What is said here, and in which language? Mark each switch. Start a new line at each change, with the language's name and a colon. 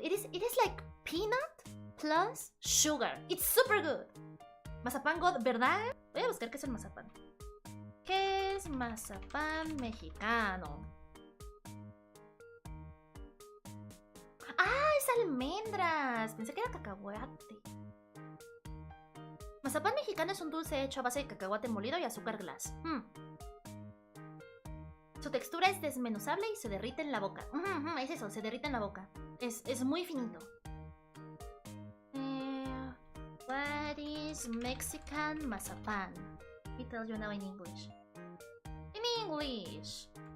English: It is like peanut plus sugar. It's super good. Mazapán God, ¿verdad?
Spanish: Voy a buscar qué es el mazapán. ¿Qué es mazapán mexicano? Ah, es almendras. Pensé que era cacahuate. Mazapán mexicano es un dulce hecho a base de cacahuate molido y azúcar glass. Su textura es desmenuzable y se derrite en la boca. Es eso, se derrite en la boca. Es muy finito.
English: What is Mexican mazapan? Let me tell you now in English. In English.